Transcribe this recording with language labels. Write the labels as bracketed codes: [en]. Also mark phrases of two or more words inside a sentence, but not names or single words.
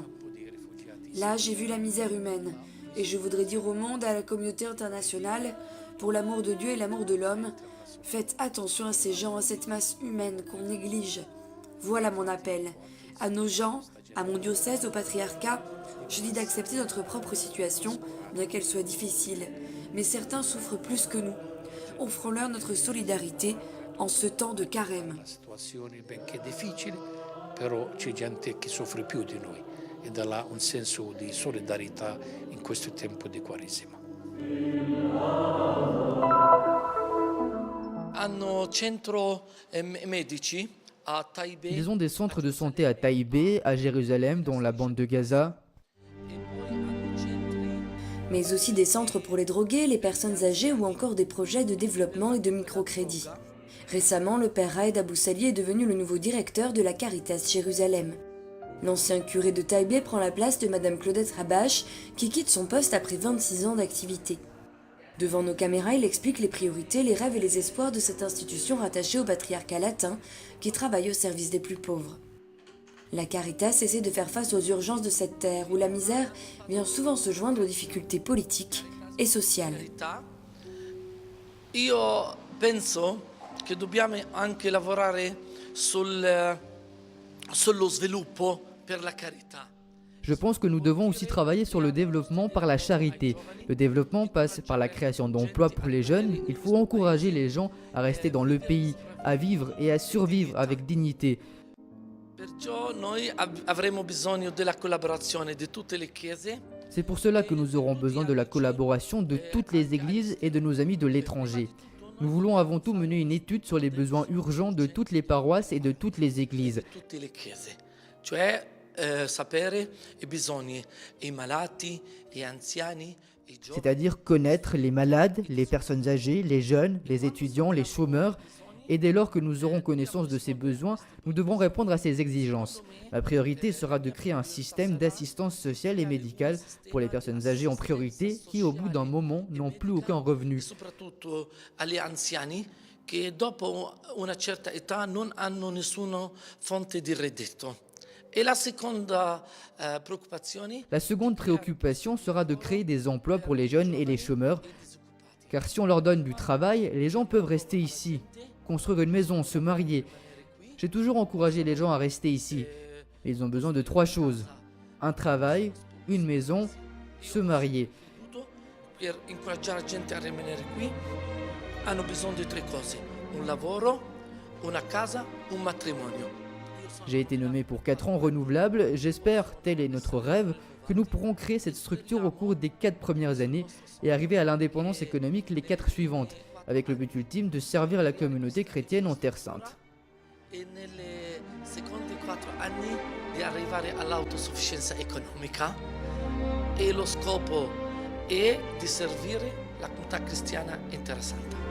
[fr] Là, j'ai vu la misère humaine, et je voudrais dire au monde, à la communauté internationale, pour l'amour de Dieu et l'amour de l'homme, faites attention à ces gens, à cette masse humaine qu'on néglige. Voilà mon appel. À nos gens, à mon diocèse, au patriarcat, je dis d'accepter notre propre situation, bien qu'elle soit difficile. Mais certains souffrent plus que nous. Offrons-leur notre solidarité en ce temps de carême. [it] Però c'è gente che soffre più di noi e da là un senso di solidarietà in questo tempo di Quaresima. Hanno centro medici a Taipei. [fr] Ils ont des centres de santé à Taipei, à Jérusalem, dont la bande de Gaza. Mais aussi des centres pour les drogués, les personnes âgées ou encore des projets de développement et de microcrédit. Récemment, le père Raed Abou Sali est devenu le nouveau directeur de la Caritas Jérusalem. L'ancien curé de Taipei prend la place de Madame Claudette Rabache, qui quitte son poste après 26 ans d'activité. Devant nos caméras, il explique les priorités, les rêves et les espoirs de cette institution rattachée au patriarcat latin, qui travaille au service des plus pauvres. La Caritas essaie de faire face aux urgences de cette terre, où la misère vient souvent se joindre aux difficultés politiques et sociales. [it] Io penso che dobbiamo anche lavorare sullo sviluppo per la carità. [fr] Je pense que nous devons aussi travailler sur le développement par la charité. Le développement passe par la création d'emplois pour les jeunes. Il faut encourager les gens à rester dans le pays, à vivre et à survivre avec dignité. [it] Perciò noi avremo bisogno della collaborazione di tutte le chiese. [fr] C'est pour cela que nous aurons besoin de la collaboration de toutes les églises et de nos amis de l'étranger. Nous voulons avant tout mener une étude sur les besoins urgents de toutes les paroisses et de toutes les églises. [it] Tutte le chiese. Cioè sapere i bisogni, i malati, gli anziani, i giovani. [fr] C'est-à-dire connaître les malades, les personnes âgées, les jeunes, les étudiants, les chômeurs. Et dès lors que nous aurons connaissance de ces besoins, nous devrons répondre à ces exigences. Ma priorité sera de créer un système d'assistance sociale et médicale pour les personnes âgées en priorité qui, au bout d'un moment, n'ont plus aucun revenu. [it] Soprattutto agli anziani che dopo una certa età non hanno nessuna fonte di reddito. [fr] Et [it] la seconda preoccupazione. [fr] La seconde préoccupation sera de créer des emplois pour les jeunes et les chômeurs. Car si on leur donne du travail, les gens peuvent rester ici, construire une maison, se marier. J'ai toujours encouragé les gens à rester ici. Mais ils ont besoin de 3 choses. Un travail, une maison, se marier. [it] Per incoraggiare la gente a rimanere qui hanno bisogno di 3 cose. Un lavoro, una casa, un matrimonio. [fr] J'ai été nommé pour 4 ans renouvelables. J'espère, tel est notre rêve, que nous pourrons créer cette structure au cours des 4 premières années et arriver à l'indépendance économique les 4 suivantes, avec le but ultime de servir la communauté chrétienne en Terre Sainte. [it] E nelle seconde 4 anni di arrivare all'autosufficienza economica e lo scopo è di servire la comunità cristiana in Terra Santa.